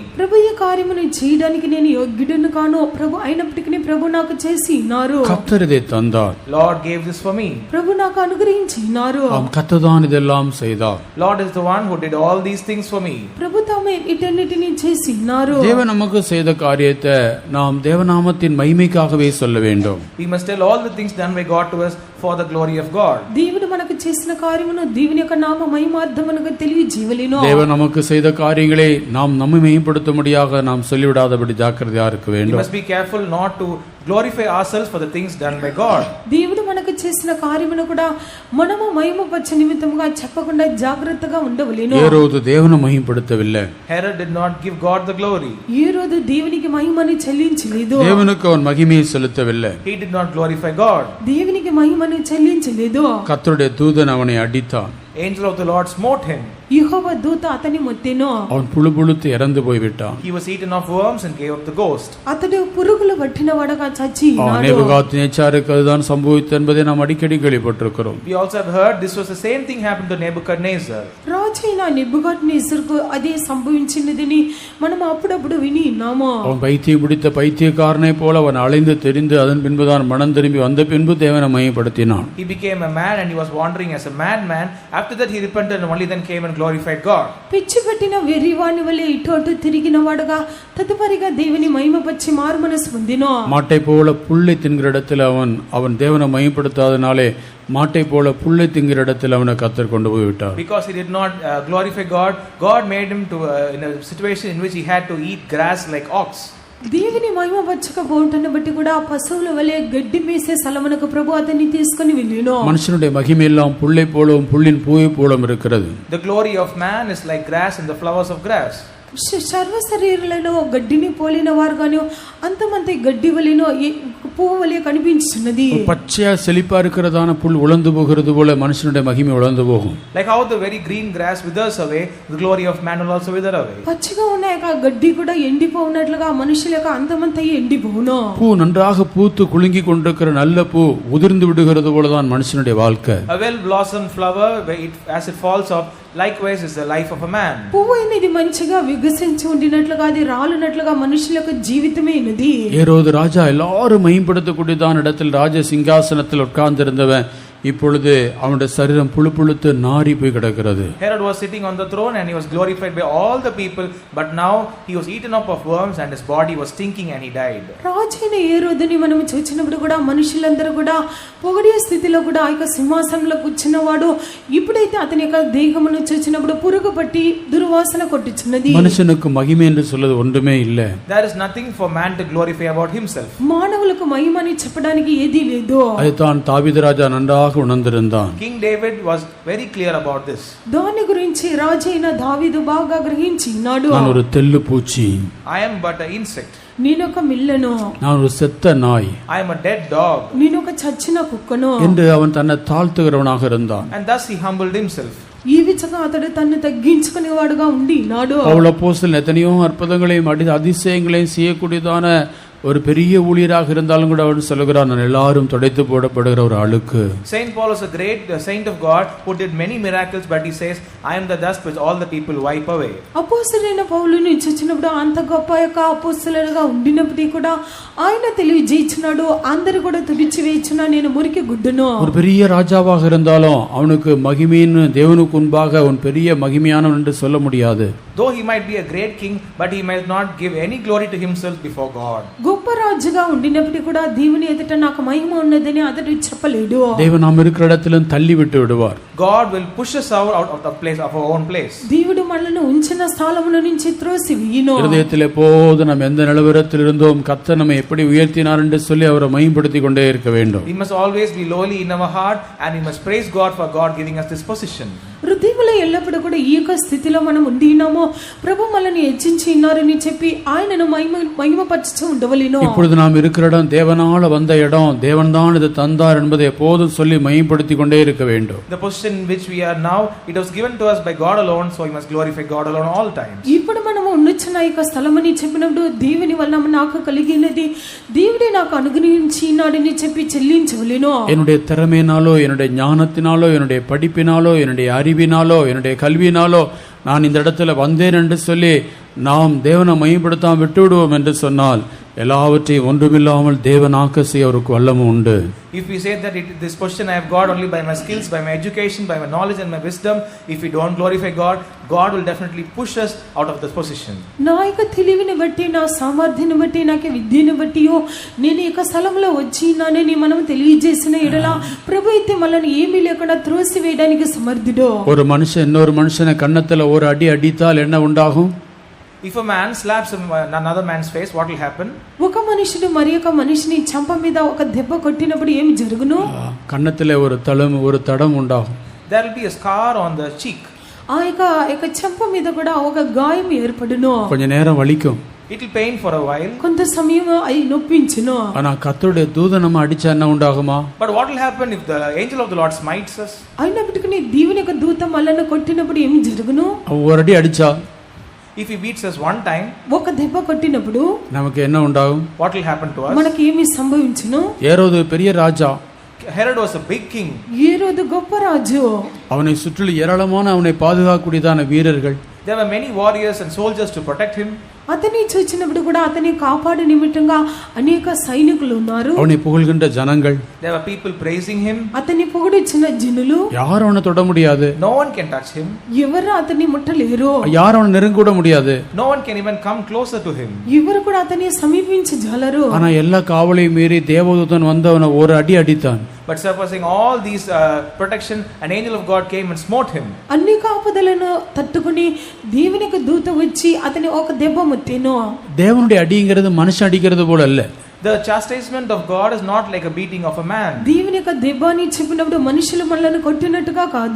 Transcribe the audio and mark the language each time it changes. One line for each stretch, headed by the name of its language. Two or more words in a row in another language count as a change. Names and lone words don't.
Telugu: ప్రభు ఈ కార్యమును చేయడానికి నేను యోగ్యుడను కాను, ప్రభు అయినప్పటికీ ప్రభు నాకు చేసి ఉన్నారు.
Tamil: கர்த்தர் இதை தந்தார்.
English: Lord gave this for me.
Telugu: ప్రభు నాకు అనుగ్రహించి ఉన్నారు.
Tamil: கர்த்தர் தான் இதெல்லாம் செய்தார்.
English: Lord is the one who did all these things for me.
Telugu: ప్రభు తామే ఇటన్నిటిని చేసి ఉన్నారు.
Tamil: தேவன் நமக்கு செய்த காரியத்தை நாம் தேவநாமத்தின் மகிமைக்காகவே சொல்ல வேண்டும்.
English: We must tell all the things done by God to us for the glory of God.
Telugu: దేవుడు మనకు చేసిన కార్యమును దేవుని యొక్క నామ మహిమార్థమునకు తెలియజేయవలెను.
Tamil: தேவன் நமக்கு செய்த காரியங்களை நாம் நம்மை மகிமைப்படுத்தும்படியாக நாம் சொல்லிவிடாதபடி ஜாக்கிரதையா இருக்க
English: We
Tamil: வேண்டும்.
English: must be careful not to glorify ourselves for the things done by God.
Telugu: దేవుడు మనకు చేసిన కార్యమును కూడా మనము మహిమపరచ నిమిత్తముగా చెప్పకుండా జాగ్రత్తగా ఉండవలెను.
Tamil: ஏரோது தேவனை மகிமைப்படுத்தவில்லை.
English: Herod did not give God the glory.
Telugu: ఈ రోజు దేవునికి మహిమని చెల్లించలేదు.
Tamil: தேவனுக்கு அவன் மகிமையை செலுத்தவில்லை.
English: He did not glorify God.
Telugu: దేవునికి మహిమని చెల్లించలేదు.
Tamil: கர்த்தருடைய தூதன் அவனை அடித்தான்.
English: Angel of the Lord smote him.
Telugu: యెహోవా దూత అతని మొత్తెను.
Tamil: அவன் புழுப்புழுத்து இறந்து போய்விட்டான்.
English: He was eaten of worms and gave up the ghost.
Telugu: అతడు పురుగులు పట్టిన వాడగా చచ్చి ఉన్నాడు.
Tamil: நேபுகாத்நேச்சாருக்கு அதுதான் சம்பவித்தது என்பதை நாம் அடிக்கடி கேள்விப்பட்டிருக்கிறோம்.
English: We also have heard this was the same thing happened to Nebuchadnezzar.
Telugu: రాజైన నెబుకద్నెజరుకు అదే సంభవించినదని మనం అప్పుడప్పుడు విని ఉన్నాము.
Tamil: அவன் பைத்தியம் பிடித்த பைத்தியக்காரனை போல அவன் அலைந்து தெரிந்து அதன் பின்புதான் மனம் திரும்பி வந்த பின்பு தேவனை மகிமைப்படுத்தினான்.
English: He became a man and he was wandering as a madman. After that he repented and only then came and glorified God.
Telugu: పిచ్చి పట్టిన వెర్రివాని వలె ఇటు అటు తిరిగిన వాడుగా తదుపరిగా దేవుని మహిమపరిచి మారుమనసు పొందెను.
Tamil: மாட்டை போல புல்லை தின்கிற இடத்தில் அவன் தேவனை மகிமைப்படுத்தாதனாலே மாட்டை போல புல்லை தின்கிற இடத்தில் அவனை கர்த்தர் கொண்டு போய் விட்டார்.
English: Because he did not glorify God, God made him to in a situation in which he had to eat grass like ox.
Telugu: దేవుని మహిమపరచకపోవటాన్ని బట్టి కూడా ఆ పశువుల వలె గడ్డి మేసే స్థలమునకు ప్రభు అతన్ని తీసుకొని వెళ్ళిను.
Tamil: மனுஷனுடைய மகிமையெல்லாம் புல்லை போலவும் புல்லின் பூவை போலவும் இருக்கிறது.
English: The glory of man is like grass and the flowers of grass.
Telugu: సర్వ శరీరులలో గడ్డిని పోలిన వారుగాను అంతమంది గడ్డి వలెనో పువ్వు వలె కనిపించున్నది.
Tamil: பச்சையா செழிப்பா இருக்கிறதான புல் உலர்ந்து போகிறது போல மனுஷனுடைய மகிமை உலர்ந்து போகும்.
English: Like how the very green grass withers away, the glory of man will also wither away.
Telugu: పచ్చిగా ఉన్న యొక్క గడ్డి కూడా ఎండిపోవునట్లుగా మనుషుల యొక్క అంతమంతా ఎండిపోవును.
Tamil: பூ நன்றாக பூத்து குலுங்கி கொண்டிருக்கிற நல்ல பூ உதிர்ந்து விடுகிறது போலதான் மனுஷனுடைய வாழ்க்கை.
English: A well blossomed flower, as it falls off, likewise is the life of a man.
Telugu: పువ్వు అనేది మంచిగా వికసించి ఉండినట్లుగా అది రాలునట్లుగా మనుషుల యొక్క జీవితమే ఇది.
Tamil: ஏரோது ராஜா எல்லாரும் மைம்படுத்தக்கூடியதான இடத்தில் ராஜ சிங்காசனத்தில் உட்கார்ந்திருந்தவன் இப்பொழுது அவனுடைய சரீரம் புழு புழுத்து நாரி போய் கிடக்கிறது.
English: Herod was sitting on the throne and he was glorified by all the people, but now he was eaten up of worms and his body was stinking and he died.
Telugu: రాజైన హేరోదుని మనం చూచినప్పుడు కూడా మనుషులందరూ కూడా పొగడే స్థితిలో కూడా ఆ యొక్క సింహాసనంలో కూర్చున్నవాడు ఇప్పుడైతే అతని యొక్క దేహమును చూచినప్పుడు పురుగు పట్టి దుర్వాసన కొట్టుచున్నది. మనుషునికి మహిమ
Tamil: என்று சொல்வது ஒன்றுமே இல்ல.
English: There is nothing for man to glorify about himself.
Telugu: మానవులకు మహిమని చెప్పడానికి ఏదీ లేదు.
Tamil: அதுதான் தாவீது ராஜா நன்றாக உணர்ந்திருந்தான்.
English: King David was very clear about this.
Telugu: దాని గురించి రాజైన దావీదు బాగా గ్రహించినాడు.
Tamil: நான் ஒரு తెల్లు పూచి,
English: I am but an insect.
Telugu: నేనొక మిల్లను,
Tamil: நான் ஒரு செத்த நாய்,
English: I am a dead dog.
Telugu: నేనొక చచ్చిన కుక్కను
Tamil: என்று அவன் தன்னை தாழ்த்துகிறவனாக இருந்தான்.
English: And thus he humbled himself.
Telugu: ఈ విధంగా అతడు తన్ను తగ్గించుకునేవాడుగా ఉండినాడు.
Tamil: பவுல் அப்போஸ்தலன் எத்தனையோ அற்புதங்களையும் அதிசயங்களையும் செய்யக்கூடியதான ஒரு பெரிய ஊழியராக இருந்தாலும் கூட அவன் சொல்லுகிறான், நான் எல்லாரும் துடைத்து போடப்படுகிற ஒரு அழுக்கு.
English: Saint Paul is a great saint of God who did many miracles, but he says, I am the dust which all the people wipe away.
Telugu: అపోస్తలుడైన పౌలుని చూచినప్పుడు అంత గొప్ప యొక్క అపోస్తలుడుగా ఉండినప్పటికీ కూడా ఆయన తెలియజేయించినాడు, అందరూ కూడా తుడిచి వేయించిన నేను మురికి గుడ్డును.
Tamil: ஒரு பெரிய ராஜாவாக இருந்தாலும் அவனுக்கு மகிமையின் தேவனுக்கு முன்பாக அவன் பெரிய மகிமையானவன் என்று சொல்ல முடியாது.
English: Though he might be a great king, but he might not give any glory to himself before God.
Telugu: గొప్ప రాజుగా ఉండినప్పటికీ కూడా దేవుని ఎదుట నాకు మహిమ ఉన్నదని అతడు చెప్పలేడు.
Tamil: தேவன் நாம் இருக்கிற இடத்திலும் தள்ளி விட்டு விடுவார்.
English: God will push us out of the place of our own place.
Telugu: దేవుడు మనల్ని ఉంచిన స్థలముల నుంచి త్రోసి వేయును.
Tamil: హృదయத்தில் எப்போது நாம் எந்த நிலவரத்தில் இருந்தோம் கர்த்தர் நம்மை எப்படி உயர்த்தினார் என்று சொல்லி அவரை மகிமைப்படுத்திக் கொண்டே இருக்க வேண்டும்.
English: We must always be lowly in our heart and we must praise God for God giving us this position.
Telugu: హృదయంలో ఎల్లప్పుడూ కూడా ఈ యొక్క స్థితిలో మనం ఉండినామో ప్రభు మనల్ని హెచ్చించి ఉన్నారని చెప్పి ఆయనను మహిమపరచుచూ ఉండవలెను.
Tamil: இப்பொழுது நாம் இருக்கிற இடம் தேவனால வந்த இடம், தேவன் தான் இது தந்தார் என்பதை எப்போதும் சொல்லி மகிமைப்படுத்திக் கொண்டே இருக்க வேண்டும்.
English: The position in which we are now, it was given to us by God alone, so we must glorify God alone all times.
Telugu: ఇప్పుడు మనము ఉన్నచున్న ఈ యొక్క స్థలమని చెప్పినప్పుడు దేవుని వల్ల నాకు కలిగినది దేవుడే నాకు అనుగ్రహించినాడని చెప్పి చెల్లించవలెను.
Tamil: என்னுடைய திறமையினாலோ என்னுடைய ஞானத்தினாலோ என்னுடைய படிப்பினாலோ என்னுடைய அறிவினாலோ என்னுடைய கல்வியினாலோ நான் இந்த இடத்துல வந்தேன் என்று சொல்லி நாம் தேவனை மகிமைப்படுத்தாமல் விட்டு விடுவோம் என்று சொன்னால் எல்லாவற்றையும் ஒன்றுமில்லாமல் தேவனாக்க செய்ய அவருக்கு வல்லமும் உண்டு.
English: If we say that this position I have got only by my skills, by my education, by my knowledge and my wisdom, if we don't glorify God, God will definitely push us out of this position.
Telugu: నా యొక్క తెలివిని బట్టి, నా సామర్థ్యాన్ని బట్టి, నాకు విద్యను బట్టియో నేను ఈ యొక్క స్థలంలో వచ్చినానని మనం తెలియజేసిన ఎడల ప్రభు అయితే మనల్ని ఏమీ లేకుండా త్రోసి వేయడానికి సమర్థుడు.
Tamil: ஒரு மனுஷன் இன்னொரு மனுஷனை கன்னத்துல ஒரு அடி அடித்தால் என்ன உண்டாகும்?
English: If a man slaps another man's face, what will happen?
Telugu: ఒక మనుషుడు మరి ఒక మనిషిని చంప మీద ఒక దెబ్బ కొట్టినప్పుడు ఏమి జరుగును?
Tamil: கன்னத்துல ஒரு தடம் உண்டாகும்.
English: There will be a scar on the cheek.
Telugu: ఆ యొక్క చెంప మీద కూడా ఒక గాయం ఏర్పడును.
Tamil: கொஞ்ச நேரம் வலிக்கும்.
English: It will pain for a while.
Telugu: కొంత సమయం అయి నొప్పించును.
Tamil: ஆனா கர்த்தருடைய தூதன் நம்ம அடிச்சா என்ன உண்டாகுமா?
English: But what will happen if the angel of the Lord smites us?
Telugu: అయినప్పటికీ దేవుని యొక్క దూత మనల్ని కొట్టినప్పుడు ఏమి జరుగును?
Tamil: ஒரு அடி அடிச்சா,
English: if he beats us one time,
Telugu: ఒక దెబ్బ కొట్టినప్పుడు
Tamil: நமக்கு என்ன உண்டாகும்?
English: what will happen to us?
Telugu: మనకి ఏమి సంభవించును?
Tamil: ஏரோது பெரிய ராஜா,
English: Herod was a big king.
Telugu: హేరోదు గొప్ప రాజు.
Tamil: அவனை சுற்றி ஏராளமான அவனை பாதுகாக்கக்கூடியதான வீரர்கள்.
English: There were many warriors and soldiers to protect him.
Telugu: అతన్ని చూచినప్పుడు కూడా అతన్ని కాపాడు నిమిత్తంగా అనేక సైనికులు ఉన్నారు.
Tamil: அவனை புகழ்கின்ற ஜனங்கள்.
English: There were people praising him.
Telugu: అతన్ని పొగిడిచిన జనులు.
Tamil: யாரும் அவனை தொட முடியாது.
English: No one can touch him.
Telugu: ఎవరు అతన్ని ముట్టలేరు.
Tamil: யாரும் அவனை நெருங்க கூட முடியாது.
English: No one can even come closer to him.
Telugu: ఎవరు కూడా అతన్ని సమీపించజాలరు.
Tamil: ஆனா எல்லா காவலையும் மீறி தேவதூதன் வந்து அவனை ஒரு அடி அடித்தான்.
English: but surpassing all these protection, an angel of God came and smote him.
Telugu: అన్ని కాపుదలను తట్టుకుని దేవునికి దూత వచ్చి అతని ఒక దెబ్బ ముట్టెను.
Tamil: தேவனுடைய அடிங்கிறது மனுஷன் அடிக்கிறது போல அல்ல.
English: The chastisement of God is not like a beating of a man.
Telugu: దేవుని యొక్క దెబ్బ అని చెప్పినప్పుడు మనుషులు మనల్ని కొట్టినట్టుగా కాదు.